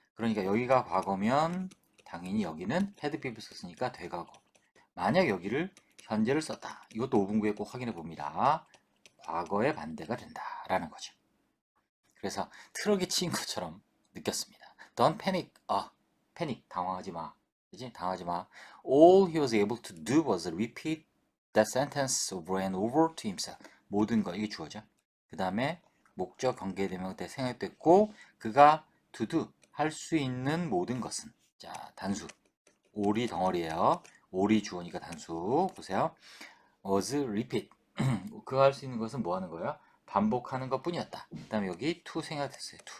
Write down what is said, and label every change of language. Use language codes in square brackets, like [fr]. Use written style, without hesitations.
[ko] 그러니까 여기가 과거면 당연히 여기는 had pp를 썼으니까 되과거. 만약 여기를 현재를 썼다. 이것도 5분구에 꼭 확인해 봅니다. 과거의 반대가 된다라는 거죠. 그래서 트럭에 치인 것처럼 느꼈습니다. [en] Don't panic. [ko] 패닉. 당황하지 마. 그지? 당하지 마. [en] All he was able to do was repeat that sentence over and over to himself. [ko] 모든 거, 이게 주어죠. 그 다음에 목적 관계대명 때 생략됐고 그가 to do, 할 수 있는 모든 것은. 자, 단수. all이 덩어리예요. all이 주어니까 단수. 보세요. was repeat. 그가 할 수 있는 것은 뭐 하는 거예요? 반복하는 것 뿐이었다. 그 다음에 여기 to 생략됐어요.